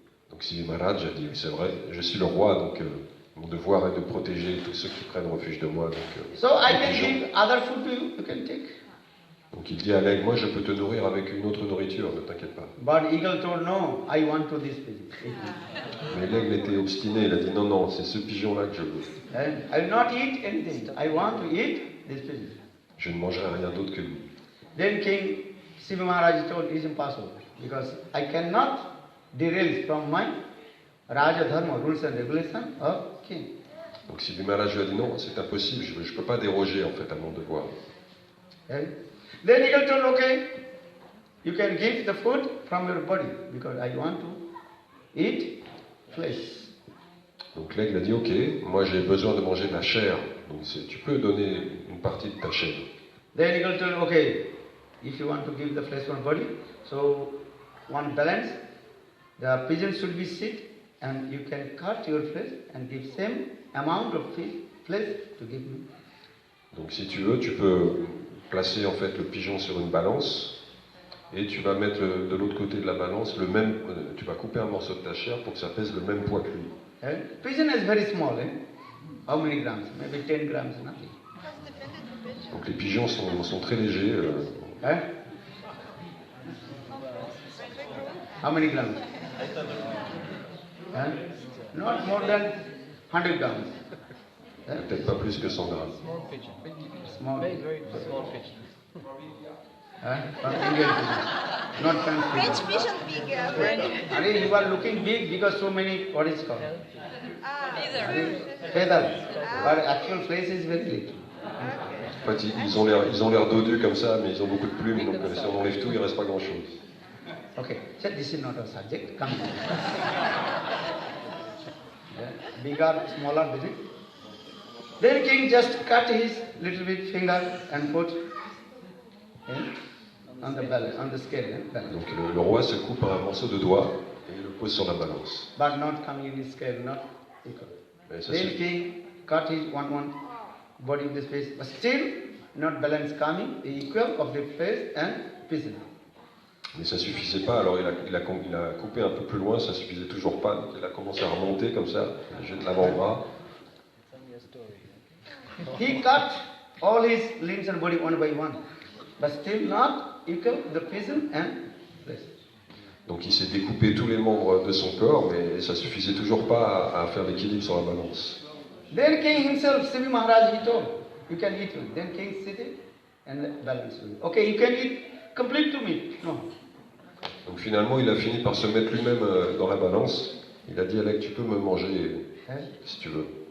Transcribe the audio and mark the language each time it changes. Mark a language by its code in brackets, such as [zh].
[fr] Donc Sivi Maharaj a dit, c'est vrai, je suis le roi, donc mon devoir est de protéger tous ceux qui prennent refuge de moi. [en] So I can give other food to you, you can take. [fr] Donc il dit à l'aigle, moi je peux te nourrir avec une autre nourriture, ne t'inquiète pas. [en] But eagle told, no, I want to this pigeon. [fr] Mais l'aigle était obstiné, il a dit, non, non, c'est ce pigeon-là que je veux. [en] I will not eat anything. I want to eat this pigeon. [fr] Je ne mangerai rien d'autre que lui. [en] Then King Siva Maharaj told, it is impossible, because I cannot derail from my Raja Dharma, rules and regulations of king. [fr] Donc Sivi Maharaj lui a dit, non, c'est impossible, je ne peux pas déroger en fait à mon devoir. [en] Okay? Then eagle told, okay, you can give the food from your body, because I want to eat flesh. [fr] Donc l'aigle a dit, ok, moi j'ai besoin de manger de la chair, donc tu peux donner une partie de ta chair. [en] Then eagle told, okay, if you want to give the flesh from body, so one balance, the pigeon should be sit, and you can cut your flesh and give same amount of flesh to give me. [fr] Donc si tu veux, tu peux placer en fait le pigeon sur une balance, et tu vas mettre de l'autre côté de la balance le même, tu vas couper un morceau de ta chair pour que ça pèse le même poids que lui. [en] Pigeon is very small, eh? How many grams? Maybe 10 grams, nothing. [fr] Donc les pigeons sont très légers. [en] How many grams? Not more than 100 grams. [fr] Peut-être pas plus que 100 grammes. [en] Small. Very small pigeon. From Indian pigeon. Not French pigeon. French pigeon big. Are you are looking big because so many, what is called? Feathers. But actual flesh is very little. [fr] En fait, ils ont l'air dodus comme ça, mais ils ont beaucoup de plumes, donc si on enlève tout, il ne reste pas grand-chose. [en] Okay, so this is not a subject. Come on. Bigger, smaller, big. Then king just cut his little bit finger and put on the balance, on the scale. Balance. [fr] Donc le roi se coupe un morceau de doigt et le pose sur la balance. [en] But not coming in his scale, not equal. Then king cut his one body in the face, but still not balance coming, the equal of the face and pigeon. [fr] Mais ça suffisait pas, alors il a coupé un peu plus loin, ça suffisait toujours pas, donc il a commencé à remonter comme ça, il jette l'avant-bras. [en] He cut all his limbs and body one by one, but still not equal the pigeon and flesh. [fr] Donc il s'est découpé tous les membres de son corps, mais ça suffisait toujours pas à faire l'équilibre sur la balance. [en] Then king himself, Sivi Maharaj, he told, you can eat me. Then king sitting and balance me. Okay, you can eat complete to me. No. [fr] Donc finalement, il a fini par se mettre lui-même dans la balance. Il a dit, Alec, tu peux me manger si tu veux.